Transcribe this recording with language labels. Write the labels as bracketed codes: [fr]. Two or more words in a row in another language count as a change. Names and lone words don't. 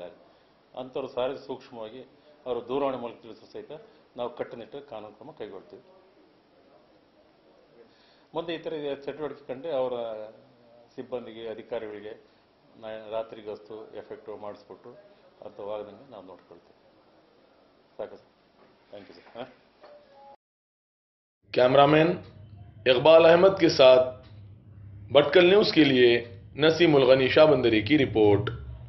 [kn] ಅಂಥವ್ರು ಸಾರಿ ಸೂಕ್ಷ್ಮವಾಗಿ ಅವರು ದೂರವಾಣಿ ಮೂಲಕ ತಿಳಿಸೋ ಸಹಿತ ನಾವು ಕಟ್ಟುನಿಟ್ಟಾಗಿ ಕಾನೂನು ಕ್ರಮ ಕೈಗೊಳ್ತೀವಿ. ಮುಂದೆ ಈ ಥರ ಚಟುವಟಿಕೆ ಕಂಡ್ರೆ ಅವರ ಸಿಬ್ಬಂದಿಗೆ ಅಧಿಕಾರಿಗಳಿಗೆ ರಾತ್ರಿ ಗಸ್ತು ಎಫೆಕ್ಟಿವ್ ಮಾಡಿಸ್ಬಿಟ್ಟು ಅಂಥವಾಗದಂಗೆ ನಾವು ನೋಡ್ಕೊಳ್ತೀವಿ. [en] ಸಾಕು sir, thank you sir. [hi] कैमरामैन इकबाल अहमद के साथ भटकल न्यूज़ के लिए नसीमुल गनी शाहबंदरी की रिपोर्ट।